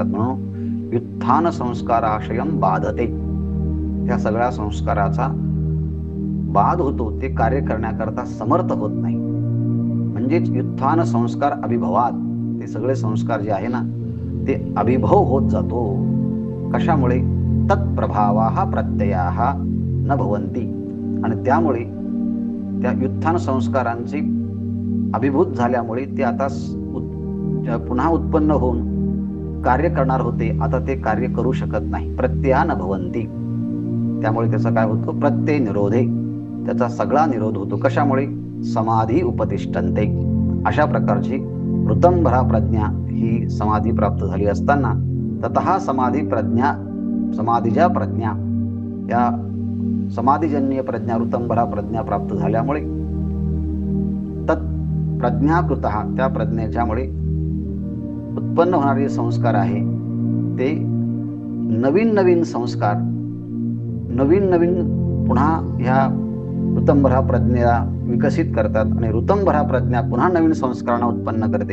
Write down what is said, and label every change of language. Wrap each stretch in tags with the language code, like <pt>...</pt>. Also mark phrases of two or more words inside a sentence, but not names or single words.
<mr>म्हणून</mr> <sa>व्युत्थान संस्काराशयम बाधते,</sa> <mr>त्या सगळ्या संस्काराचा बाध होतो, ते कार्य करण्याकरता समर्थ होत नाही. म्हणजेच</mr> <sa>व्युत्थान संस्कार अभिभवात,</sa> <mr>ते सगळे संस्कार जे आहे ना ते अभिभव होत जातो. कशामुळे?</mr> <sa>तत्प्रभावाः प्रत्ययाः न भवन्ति,</sa> <mr>आणि त्यामुळे त्या व्युत्थान संस्कारांचे अभिभूत झाल्यामुळे ते आता पुन्हा उत्पन्न होऊन कार्य करणार होते, आता ते कार्य करू शकत नाही.</mr> <sa>प्रत्यया न भवन्ति,</sa> <mr>त्यामुळे त्याचा काय होतो?</mr> <sa>प्रत्यय निरोधे,</sa> <mr>त्याचा सगळा निरोध होतो. कशामुळे?</mr> <sa>समाधी उपतिष्ठन्ते.</sa> <mr>अशा प्रकारची ऋतंभरा प्रज्ञा ही समाधी प्राप्त झाली असताना</mr> <sa>ततः समाधी प्रज्ञा,</sa> <mr>समाधीच्या प्रज्ञा, या समाधीजन्य प्रज्ञा ऋतंभरा प्रज्ञा प्राप्त झाल्यामुळे</mr> <sa>तत् प्रज्ञाकृतः,</sa> <mr>त्या प्रज्ञेच्यामुळे उत्पन्न होणारे संस्कार आहे ते नवीन नवीन संस्कार, नवीन नवीन पुन्हा ह्या ऋतंभरा प्रज्ञेला विकसित करतात आणि ऋतंभरा प्रज्ञा पुन्हा नवीन संस्कारांना उत्पन्न करते.</mr>